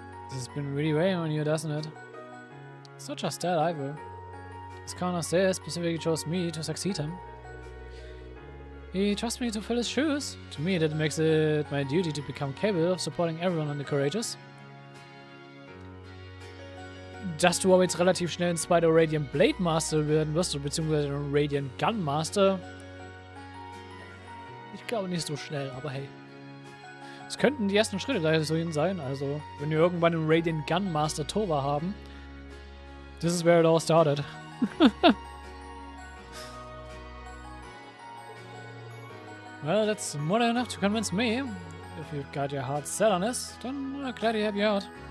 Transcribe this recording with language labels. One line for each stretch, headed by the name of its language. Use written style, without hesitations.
English: This has been really weighing on you, doesn't it? It's not just that either. As Connor says, specifically chose me to succeed him. He trusts me to fill his shoes. To me, that makes it my duty to become capable of supporting everyone on the courageous.
German: Dass du aber jetzt relativ schnell ein zweiter Radiant Blade Master werden wirst, beziehungsweise ein Radiant Gun Master. Ich glaube nicht so schnell, aber hey. Es könnten die ersten Schritte dahin sein, also wenn wir irgendwann einen Radiant Gun Master Tova haben.
English: This is where it all started. Well, that's more than enough to convince me. If you've got your heart set on this, then I'm glad to help you out.